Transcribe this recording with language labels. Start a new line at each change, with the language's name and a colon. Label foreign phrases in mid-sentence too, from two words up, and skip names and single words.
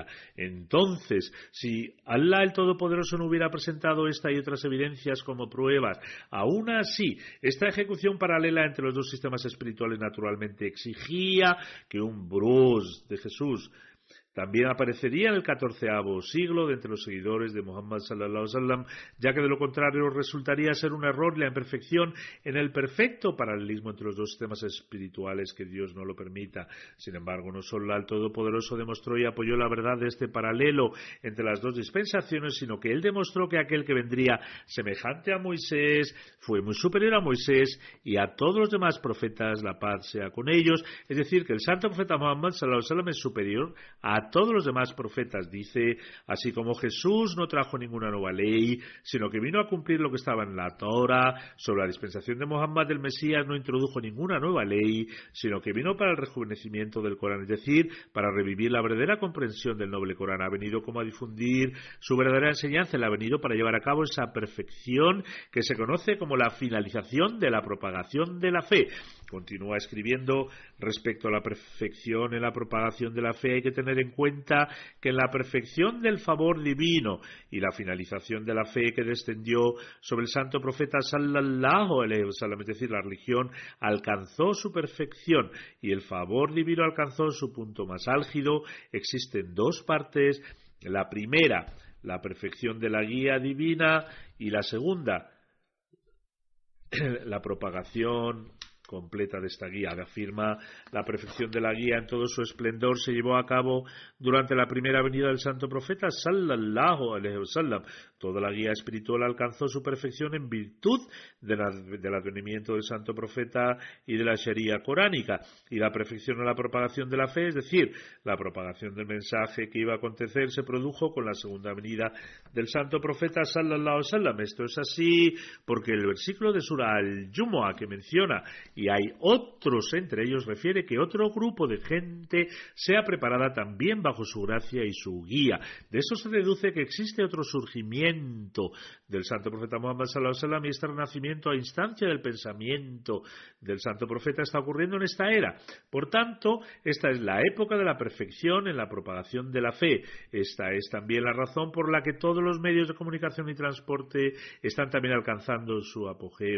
Spanish: Entonces, si Allah el Todopoderoso no hubiera presentado esta y otras evidencias como pruebas, aún así, esta ejecución paralela entre los dos sistemas espirituales naturalmente exigía que un bros de Jesús también aparecería en el XIV siglo de entre los seguidores de Muhammad
Arabic: صلى الله عليه وسلم,
Spanish: ya que de lo contrario resultaría ser un error y la imperfección en el perfecto paralelismo entre los dos sistemas espirituales, que Dios no lo permita. Sin embargo, no solo el Todopoderoso demostró y apoyó la verdad de este paralelo entre las dos dispensaciones, sino que él demostró que aquel que vendría semejante a Moisés fue muy superior a Moisés y a todos los demás profetas, la paz sea con ellos. Es decir, que el santo profeta Muhammad
Arabic: صلى الله عليه وسلم
Spanish: es superior a todos los demás profetas. Dice, así como Jesús no trajo ninguna nueva ley, sino que vino a cumplir lo que estaba en la Torá. Sobre la dispensación de Muhammad el Mesías no introdujo ninguna nueva ley, sino que vino para el rejuvenecimiento del Corán, es decir, para revivir la verdadera comprensión del noble Corán. Ha venido como a difundir su verdadera enseñanza. Él ha venido para llevar a cabo esa perfección que se conoce como la finalización de la propagación de la fe. Continúa escribiendo respecto a la perfección en la propagación de la fe. Hay que tener en cuenta que en la perfección del favor divino y la finalización de la fe que descendió sobre el santo profeta
Arabic: صلى الله عليه وسلم,
Spanish: es decir, la religión alcanzó su perfección y el favor divino alcanzó su punto más álgido. Existen dos partes: la primera, la perfección de la guía divina, y la segunda, la propagación completa de esta guía. Afirma, la perfección de la guía en todo su esplendor se llevó a cabo durante la primera venida del santo profeta
Arabic: صلى الله عليه وسلم.
Spanish: Toda la guía espiritual alcanzó su perfección en virtud del advenimiento del santo profeta y de la Sharia coránica, y la perfección en la propagación de la fe, es decir, la propagación del mensaje que iba a acontecer, se produjo con la segunda venida del santo profeta
Arabic: صلى الله عليه وسلم.
Spanish: Esto es así porque el versículo de Sura al-Jumu'ah que menciona y hay otros entre ellos refiere que otro grupo de gente sea preparada también bajo su gracia y su guía. De eso se deduce que existe otro surgimiento del santo profeta Muhammad
Arabic: صلى الله عليه وسلم,
Spanish: y este renacimiento a instancia del pensamiento del santo profeta está ocurriendo en esta era. Por tanto, esta es la época de la perfección en la propagación de la fe. Esta es también la razón por la que todos los medios de comunicación y transporte están también alcanzando su apogeo.